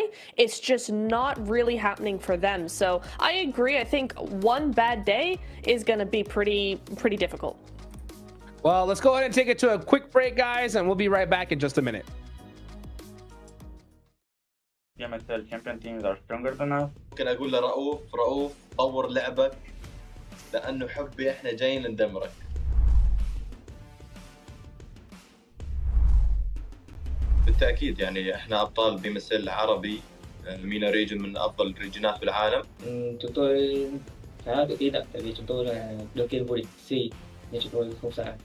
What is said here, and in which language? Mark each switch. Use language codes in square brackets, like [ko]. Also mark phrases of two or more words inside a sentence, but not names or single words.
[en] It's just not really happening for them. So I agree. I think one bad day is going to be pretty difficult. Well, let's go ahead and take it to a quick break, guys, and we'll be right back in just a minute. MSL champion teams are stronger than us. [ar] ممكن اقول لرؤوف طور لعبك لانه حبي احنا جايين ندمرك. بالتاكيد يعني احنا ابطال بمثل عربي [en] MENA region [ar] من افضل الريجنات بالعالم. [vi] Chúng tôi khá là tự tin ạ, tại vì chúng tôi là đương kim vô địch C, nhưng chúng tôi không sợ.